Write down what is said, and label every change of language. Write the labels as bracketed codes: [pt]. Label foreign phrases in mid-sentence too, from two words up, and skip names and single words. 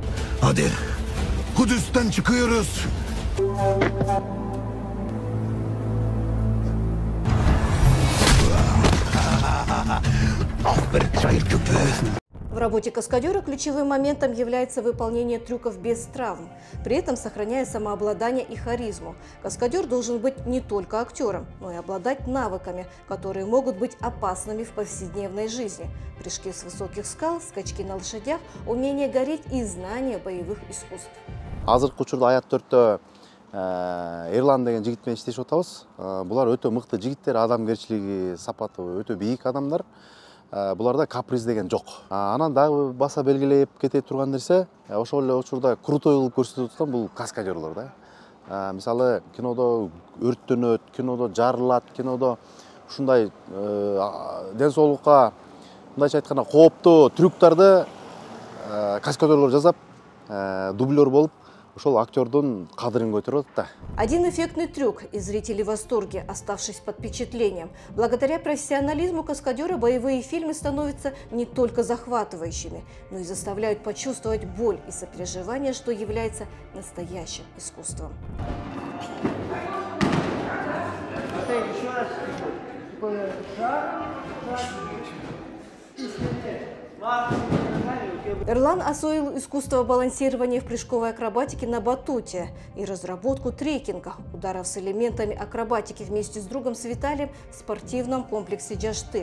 [ru] В работе каскадера ключевым моментом является выполнение трюков без травм, при этом сохраняя самообладание и харизму. Каскадер должен быть не только актером, но и обладать навыками, которые могут быть опасными в повседневной жизни. Прыжки с высоких скал, скачки на лошадях, умение гореть и знание боевых искусств. [ky] Азыркы учурда Аят 4-тө Эрлан деген жигит менен иштешип атабыз. Булар өтө мыкты жигиттер, адамгерчилиги сапаты өтө бийик адамдар. Буларда каприз деген жок. Анан дагы баса белгилеп кете турган нерсе, ошол эле учурда крутой кылып көрсөтүп аткан бул каскадерлор да. Мисалы кинодо өрттөнөт, кинодо жарылат, кинодо ушундай ден соолукка мындайча айтканда кооптуу трюктарды каскадерлор жасап, дублер болуп, ушол актердун кадырын көтөрүп атат да. [ru] Один эффектный трюк, и зрители в восторге, оставшись под впечатлением. Благодаря профессионализму каскадера боевые фильмы становятся не только захватывающими, но и заставляют почувствовать боль и сопереживание, что является настоящим искусством. Эрлан освоил искусство балансирования в прыжковой акробатике на батуте и разработку трекинга, ударов с элементами акробатики вместе с другом Виталием в спортивном комплексе «Джаштык».